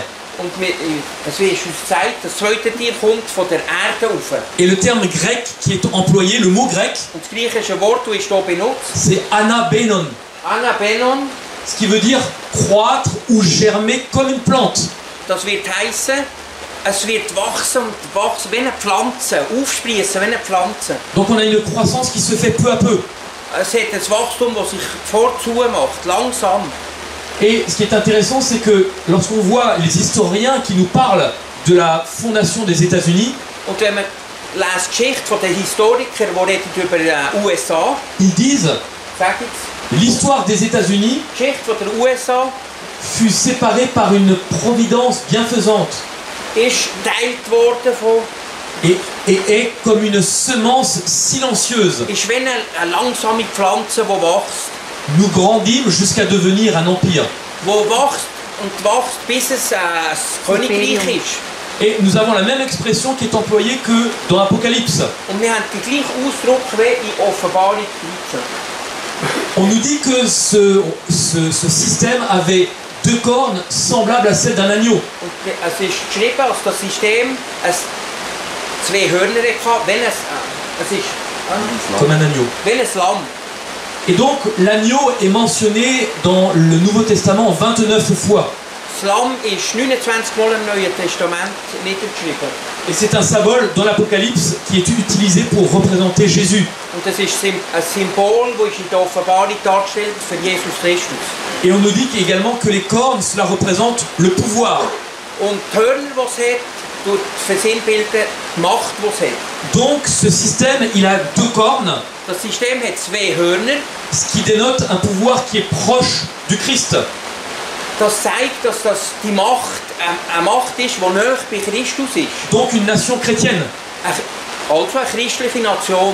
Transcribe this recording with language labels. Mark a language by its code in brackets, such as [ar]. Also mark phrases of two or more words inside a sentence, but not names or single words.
[de] Und es wird uns gezeigt, das zweite Tier kommt von der Erde rauf. [fr] Et le terme grec qui est employé, le mot grec, [de] Und das griechische Wort, das ist hier benutzt, [fr] c'est anabenon, [de] Anabenon, [fr] ce qui veut dire croître ou germer comme une plante. [de] das wird heissen, es wird wachsen und wachsen wie eine Pflanze, aufsprießen wie eine Pflanze. [fr] Donc on a une croissance qui se fait peu à peu. [de] Es hat ein Wachstum, das sich vorzu macht, langsam. [fr] Et ce qui est intéressant, c'est que lorsqu'on voit les historiens qui nous parlent de la fondation des États-Unis, [de] Und wenn man liest die Geschichte der Historiker, die reden über die USA, [fr] ils disent [de] sag jetzt, [fr] l'histoire des États-Unis [de] die Geschichte der USA [fr] fut séparée par une providence bienfaisante [de] ist geteilt worden von, [fr] et est comme une semence silencieuse. [de] ist wie eine langsame Pflanze, die wächst. [fr] Nous grandîmes jusqu'à devenir un empire. [de] Die wächst und wächst, bis es ein Königreich ist. [fr] Et nous avons la même expression qui est employée que dans Apocalypse. [de] Und wir haben den gleichen Ausdruck wie in Offenbarung 13. [fr] On nous dit que ce système avait deux cornes semblables à celles d'un agneau. [de] Und es ist geschrieben, dass das System zwei Hörner hatte, wenn es ist [fr] Comme un agneau. [de] wie ein Lamm. [fr] Et donc l'agneau est mentionné dans le Nouveau Testament 29 fois. [de] Das Lamm ist 29 Mal im Neuen Testament niedergeschrieben. [fr] Et c'est un symbole dans l'Apocalypse qui est utilisé pour représenter Jésus. [de] Und das ist ein Symbol, das in der Offenbarung dargestellt ist für Jesus Christus. [fr] Et on nous dit également que les cornes, cela représente le pouvoir. [de] Und die Hörner, die es hat, tut versinnbilden die Macht, die es hat. [fr] Donc ce système, il a deux cornes, [de] Das System hat zwei Hörner. [fr] ce qui dénote un pouvoir qui est proche du Christ. [de] Das zeigt, dass das die Macht eine Macht ist, die nahe bei Christus ist. [fr] Donc une nation chrétienne. [de] Also eine christliche Nation.